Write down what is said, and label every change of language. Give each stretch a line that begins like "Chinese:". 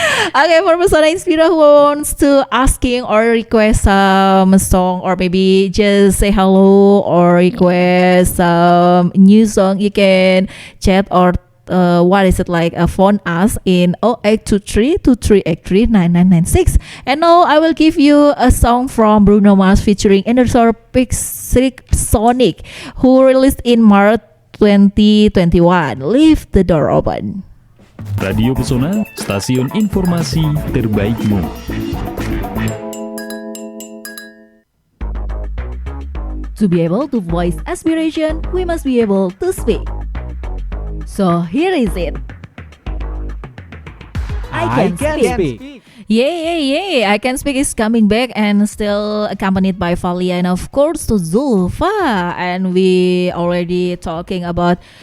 English: Okay, for Pesona Inspira who wants to asking or request some song or maybe just say hello or request some new song, you can chat or phone us in 0823 2383 9996. And now I will give you a song from Bruno Mars featuring Energy Sonic, who released in March 2021. Leave the door open.
Indonesian: Radio Pesona, stasiun informasi terbaikmu.
English: To be able to voice aspiration, we must be able to speak. So here is it. I can speak. Yay! I Can Speak is coming back and still accompanied by Valia and of course to Zulfa. And we already talking about